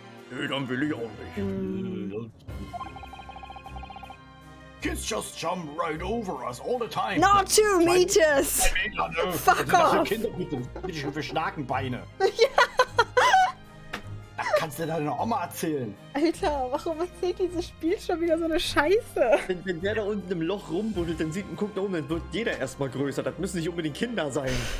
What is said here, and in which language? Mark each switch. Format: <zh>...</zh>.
<de>Nee, dann will ich auch nicht.</de> <en>Kids just jump right over us all the time. Not 2 meters! Fuck off!</en> <de>Kinder, bitte schön für Schnakenbeine. Ja. Das kannst du deiner Oma erzählen. Alter, warum erzählt dieses Spiel schon wieder so eine Scheiße? Wenn der da unten im Loch rumbuddelt, dann sieht und guckt da oben, dann wird jeder erstmal größer. Das müssen nicht unbedingt Kinder sein.</de>